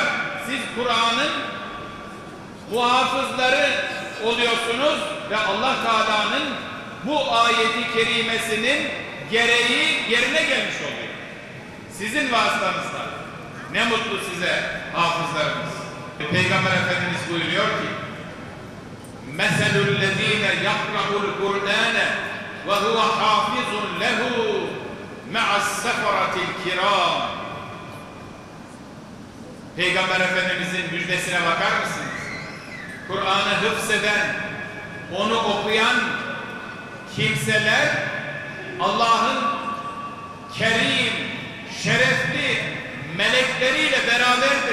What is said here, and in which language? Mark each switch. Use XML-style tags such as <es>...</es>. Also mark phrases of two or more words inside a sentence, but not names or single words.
<tr>Siz Kur'an'ın muhafızları oluyorsunuz ve Allah Teala'nın bu ayeti kerimesinin gereği yerine gelmiş oluyor. Sizin vasıtanızda. Ne mutlu size hafızlarımız. Peygamber Efendimiz buyuruyor ki</tr> <ar>مَثَلُ الَّذ۪ينَ يَقْرَعُ الْقُرْآنَ وَهُوَ حَافِظٌ لَهُ مَعَ السَّفَرَةِ الْكِرَامِ.</ar> <tr>Peygamber Efendimizin müjdesine bakar mısınız? Kur'an'ı hıfzeden, onu okuyan kimseler Allah'ın kerim, şerefli melekleriyle beraberdir.</tr>